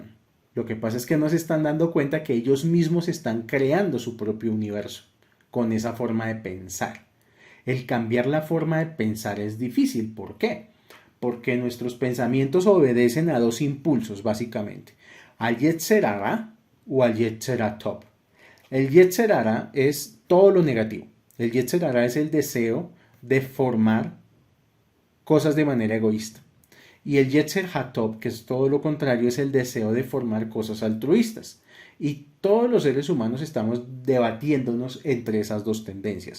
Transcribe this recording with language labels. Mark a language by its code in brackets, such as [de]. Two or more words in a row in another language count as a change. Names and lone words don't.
[es] Lo que pasa es que no se están dando cuenta que ellos mismos están creando su propio universo con esa forma de pensar. El cambiar la forma de pensar es difícil. ¿Por qué? Porque nuestros pensamientos obedecen a dos impulsos, básicamente. Al [he] יצר הרע [es] o al [he] יצר הטוב. [es] El [he] יצר הרע [es] es todo lo negativo. El [he] יצר הרע [es] es el deseo de formar cosas de manera egoísta. Y el [he] יצר הטוב, [es] que es todo lo contrario, es el deseo de formar cosas altruistas. Y todos los seres humanos estamos debatiéndonos entre esas dos tendencias.